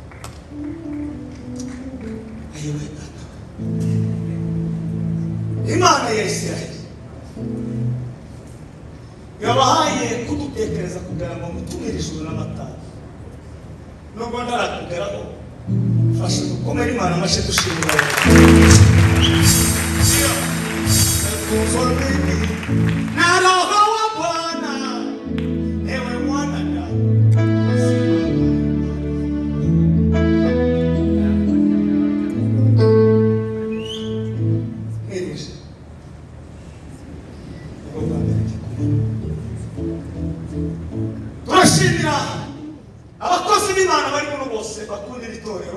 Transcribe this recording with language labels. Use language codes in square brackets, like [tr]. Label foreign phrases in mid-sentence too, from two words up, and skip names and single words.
[rw] Ayewe Data Imana ya Isiraheli yabahaye kudutekereza kugira ngo mutumire ijuru n'amatara. Nubwo ndarakugeraho, fasha dukomere Imana amashyi dushimira. [sw] Na roho wa Bwana, ewe mwanadamu, [rw] turashimira abakozi b'Imana bari muno bose bakunda iri torero.